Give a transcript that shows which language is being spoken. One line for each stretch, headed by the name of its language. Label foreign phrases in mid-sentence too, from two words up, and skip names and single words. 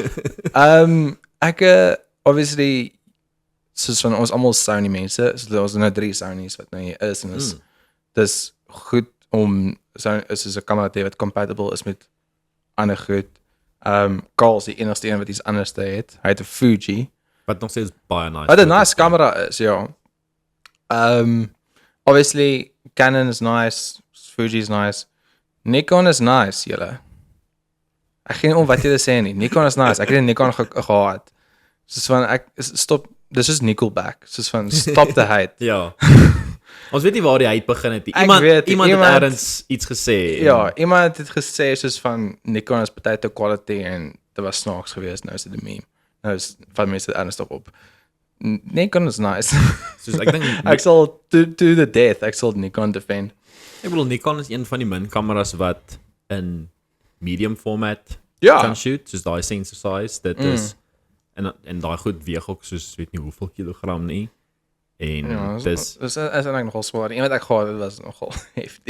Afrikaans: Ek obviously soos van ons almal Sony mense, so ons nou 3 Sonys wat nou hier is en dis goed om is 'n kamera te hê wat compatible is met ander goed. Carl is die enigste een wat iets anders te het. Hy het 'n Fuji. Wat nog steeds baie nice. Wat 'n nice kamera is, ja. Obviously Canon is nice, Fuji is nice. Nikon is nice, julle. Ek geen om wat jy sê nie.
English: Nikon is nice.
Afrikaans: Ek het 'n Nikon gehad. Soos van stop, dis is Nickelback. Soos van
English: stop the hate.
Afrikaans: Ja. Ons weet nie waar die hate begin het nie. Iemand het ergens iets gesê. Ja, iemand het gesê soos van Nikon is baie
English: te quality
Afrikaans: en dit was snaaks geweest, nou is dit 'n meme. Nou is van mense dit ernstig op.
English: Nikon is nice.
Afrikaans: Soos ek dink ek sal
English: to the death,
Afrikaans: ek sal Nikon defend. Ek bedoel Nikon is een van die min kameras wat in
English: medium format
Afrikaans: kan shoot, soos daai
English: sensor size.
Afrikaans: Dit is en daai goed weeg ook soos weet nie hoeveel kilogram nie. En ja, dis is eintlik nogal swaar. Een wat ek gehad het was nogal heftig.